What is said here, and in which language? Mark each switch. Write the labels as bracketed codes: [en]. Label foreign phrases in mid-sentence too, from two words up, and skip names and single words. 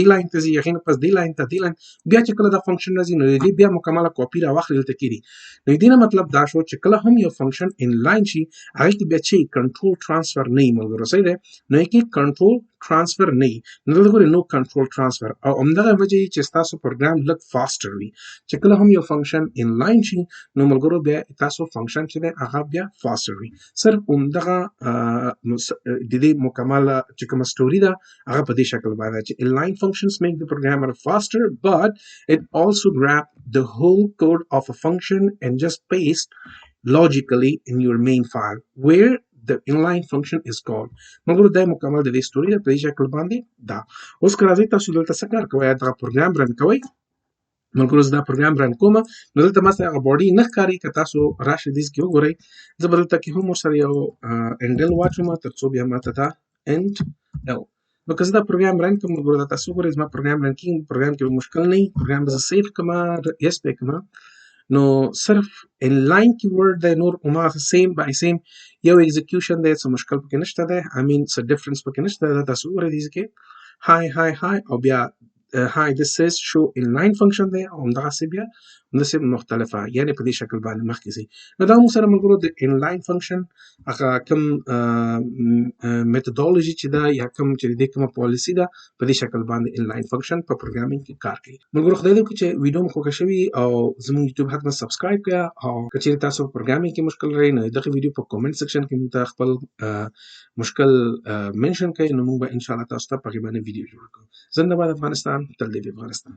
[ps] لاین ته ځي هغې نه پس دې لاین ته دې لاین بیا چې کله دا فنکشن راځي نو د دې بیا مکمله کاپي راواخلي دلته کړي نو دې نه مطلب دا شو چې کله هم یو فنکشن انلاین شي هغې کې بیا چې [en] control transfer [ps] نه وي ملګرو صحیح دی نو یې کې [en] control transfer [ps] نه وي نو دلته ګورئ نو [en] control transfer [ps] او همدغه وجه چې ستاسو پروګرام لږ فاسټر وي چې کله هم یو فنکشن انلاین شي نو ملګرو بیا تاسو فنکشن چې دی هغه بیا فاسټر وي صرف همدغه د دې مکمله چې کومه سټوري ده هغه په دې شکل باندې چې [en] inline functions make the programmer faster but it also grab the whole code of a function and just paste logically in your main file where the inline function is called [ps] مګر دا مکمل د دې سټوري په دې شکل باندې دا اوس که راځئ تاسو دلته څه کار کوئ دا [en] program run [ps] کوئ ملګرو زه دا [en] program run [ps] کوم نو دلته ما سره هغه باډي نه ښکاري که تاسو راشئ دې کې وګورئ زه به دلته کې هم ورسره یو انډل واچوم تر څو بیا ماته دا انډ ال نو که زه دا [en] program run [ps] کوم ملګرو دا تاسو وګورئ زما [en] program run [ps] کېږي پروګرام کې به مشکل نه وي پروګرام به زه سیف کړم یس پې کړم نو صرف [en] inline keyword [ps] دی نور هماغه [en] same by same [ps] یو ایگزیکیوشن دی څه مشکل پکې نشته دی څه ډفرنس پکې نشته دی دا تاسو وګورئ دې کې هاي او بیا [en] hi this is show inline function [ps] دی او همدغسې بیا همداسې مختلفه یعنې په دې شکل باندې مخکې ځي نو دا موږ سره ملګرو د [en] inline function [ps] هغه کوم میتودولوژي چې ده یا کوم چې د دې کومه پالیسي ده په دې شکل باندې [en] inline function [ps] په پروګرامینګ کې کار کوي ملګرو خدای دې وکړي چې ویډیو مو خوښه شوي او زموږ یوټیوب حتما سبسکرایب کړه او که چېرې تاسو په پروګرامینګ کې مشکل لرئ نو دغه ویډیو په [en] comment section [ps] کې موږ ته خپل مشکل منشن کړئ نو موږ به انشاءالله تاسو ته په هغې باندې ویډیو جوړ کړو زنده باد افغانستان تل دې وي افغانستان